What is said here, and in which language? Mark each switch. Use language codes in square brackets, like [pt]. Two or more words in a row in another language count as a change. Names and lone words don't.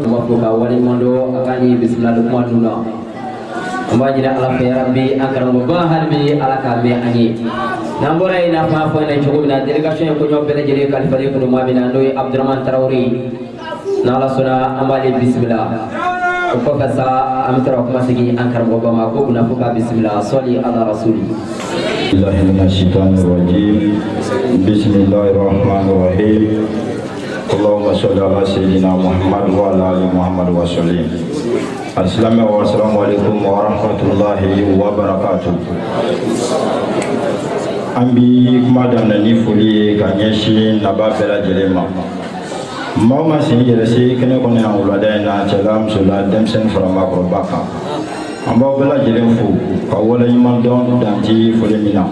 [bm] an b'a fɔ ka wale ɲuman dɔn a k'a ni bisimila kuma ninnu na an b'a ɲini ala fɛ yarabi an karamɔgɔba hali bi ala k'a mɛn an ye n'an bɔra yen n'a fɔ an fɔ ɲɛna cogo min na délégation ye koɲɔgɔn bɛɛ lajɛlen kalifalen kɔnɔ maa min na n'o ye abudulaman tarawele n'ala sɔnna an b'ale bisimila o kɔfɛ sa an bɛ taa kuma segin an karamɔgɔba ma ko kunna fo k'a bisimila [ar] صل على الرسول. بالله من الشيطان الرجيم بسم الله الرحمن الرحيم اللهم صل على سيدنا محمد وعلى آل محمد وسلم. السلام عليكم ورحمة الله وبركاته. [bm] An bi kuma daminɛ ni foli ye ka ɲɛsin naba bɛɛ lajɛlen ma. Maaw ma sen yɛrɛ se kɛnɛ kɔnɔ yan wulada in na cɛla musola denmisɛnnin fara maakɔrɔba kan. An b'aw bɛɛ lajɛlen fo ka wale ɲuman dɔn danti foli min na.